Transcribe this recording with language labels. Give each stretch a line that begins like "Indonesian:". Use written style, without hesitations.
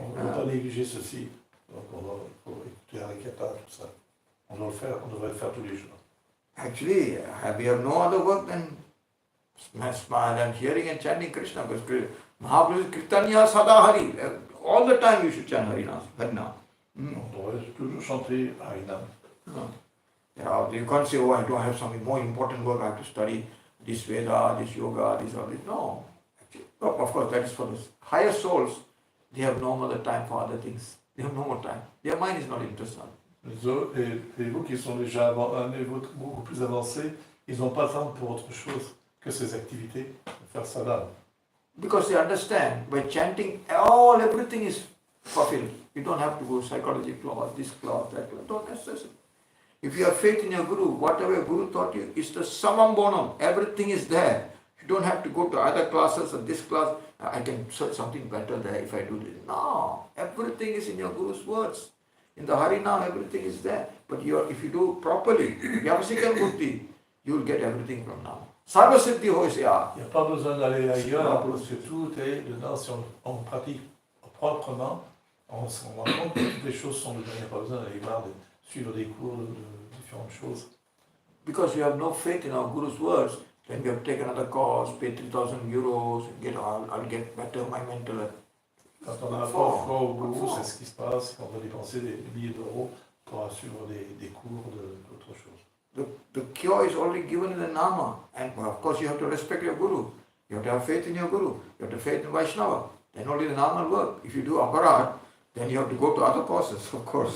French: On ne peut pas négliger ceci. Donc, on doit écouter harikatha, tout ça. On devrait le faire tous les jours.
English: Actually, we have no other work than smile and hearing and chanting Krishna. Because Mahaprabhu Kirtanya Sadahari. All the time you should chant Harinam.
French: On devrait toujours chanter Harinam.
English: You can't say, oh, I don't have something more important work, I have to study this Veda, this yoga, this or this. No. Actually, of course, that is for the higher souls. They have no other time for other things. They have no more time. Their mind is not interested.
French: Les vous qui sont déjà à un niveau beaucoup plus avancé, ils n'ont pas le temps pour autre chose que ces activités, faire sadhana.
English: Because they understand, by chanting, everything is fulfilled. You don't have to go psychology class, this class, that class. Don't necessarily. If you have faith in your Guru, whatever your Guru taught you, it's the summum bonum. Everything is there. You don't have to go to other classes or this class. I can search something better there if I do this. No, everything is in your Guru's words. In the Harinam, everything is there. But if you do properly, Vyavasika Buddhi, you will get everything from now.
Bangla: Sarva Siddhi Hoisya.
French: Il n'y a pas besoin d'aller ailleurs, parce que tout est dedans. Si on pratique proprement, on se rend compte que toutes les choses sont dedans. Il n'y a pas besoin d'aller voir, de suivre des cours de différentes choses.
English: Because you have no faith in our Guru's words, then you have taken another course, pay 3,000 euros, I'll get better my mental.
French: Quand on a foi au Gourou, c'est ce qui se passe, on va dépenser des milliers d'euros pour suivre des cours d'autres choses.
English: the cure is already given in the Nama. And of course you have to respect your Guru. You have to have faith in your Guru. You have to have faith in Vaishnava. Then only the Nama will work. If you do aparat, then you have to go to other causes, of course.